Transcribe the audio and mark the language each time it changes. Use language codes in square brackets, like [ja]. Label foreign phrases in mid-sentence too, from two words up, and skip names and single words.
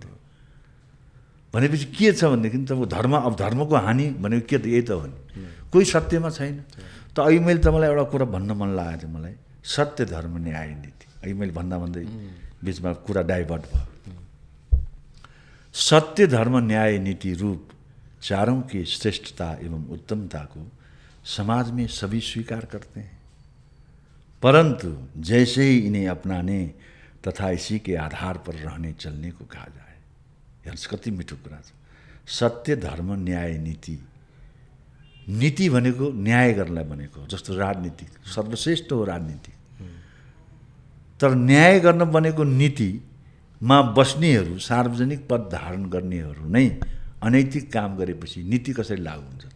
[ne] त्यो भनेपछि के छ भनेदेखि तपाईँको अब धर्मको हानि भनेको के त? यही त हो नि। कोही सत्यमा छैन। त अहिले मैले तपाईँलाई एउटा कुरा भन्न मन लागेको थियो मलाई, सत्य धर्म न्याय नीति। अहिले मैले भन्दै बिचमा कुरा डाइभर्ट भयो। [hi] सत्य धर्म न्याय नीति रूप चारों की श्रेष्ठता एवं उत्तमता को समाज में सभी स्वीकार करते हैं, परंतु जैसे ही इन्हें अपनाने तथा इसी के आधार पर रहने चलने को कहा जाए। [ne] हेर्नुहोस् कति मिठो कुरा छ। सत्य धर्म न्याय नीति। नीति भनेको न्याय गर्नलाई भनेको, जस्तो राजनीतिक सर्वश्रेष्ठ हो राजनीति। तर न्याय गर्न बनेको नीतिमा बस्नेहरू, सार्वजनिक पद धारण गर्नेहरू नै अनैतिक काम गरेपछि नीति कसरी लागू हुन्छ त?